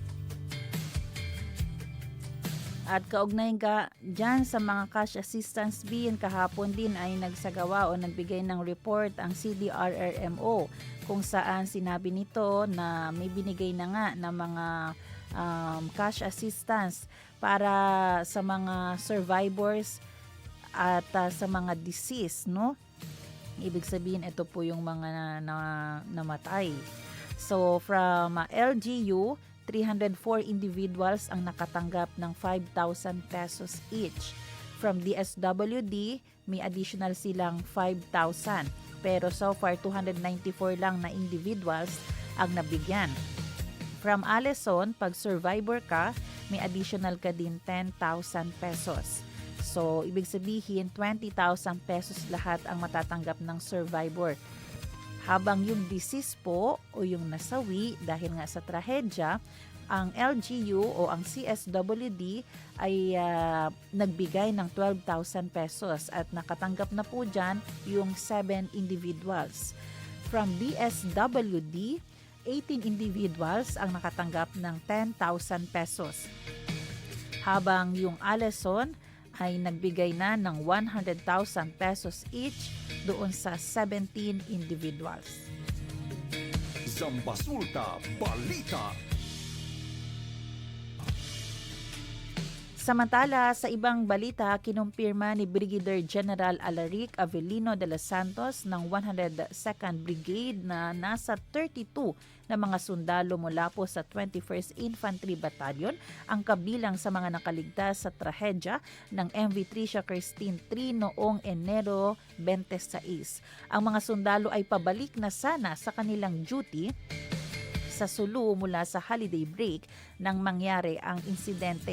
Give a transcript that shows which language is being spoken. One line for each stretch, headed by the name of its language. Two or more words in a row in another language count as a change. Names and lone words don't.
Filipino: At kaugnay ka dyan sa mga
English: cash assistance
Filipino: kahapon din ay nagsagawa o nagbigay ng report ang CDRRMO kung saan sinabi nito na may binigay na nga na mga
English: cash assistance
Filipino: para sa mga survivors at sa mga deceased, no? Ibig sabihin ito po yung mga namatay
English: So from LGU, 304 individuals
Filipino: ang nakatanggap ng 5,000 pesos each. From DSWD, may additional silang 5,000. Pero
English: so far,
Filipino: 294 lang na individuals ang nabigyan. From Alison, pag survivor ka, may additional ka din 10,000 pesos. So, ibig sabihin, 20,000 pesos lahat ang matatanggap ng survivor. Habang yung deceased po o yung nasawi dahil nga sa trahedya, ang LGU o ang CSWD ay nagbigay ng 12,000 pesos at nakatanggap na po dyan yung 7 individuals. From DSWD, 18 individuals ang nakatanggap ng 10,000 pesos. Habang yung Alison ay nagbigay na ng 100,000 pesos each doon sa 17 individuals. Zambasulta Balita. Samantala, sa ibang balita, kinumpirma ni Brigadier General Alaric Avelino de los Santos ng 102nd Brigade na nasa 32 na mga sundalo mula po sa 21st Infantry Battalion ang kabilang sa mga nakaligtas sa trahedya ng MV Tricia Christine III noong Enero 26. Ang mga sundalo ay pabalik na sana sa kanilang duty sa Sulu mula sa
English: holiday break
Filipino: nang mangyari ang insidente.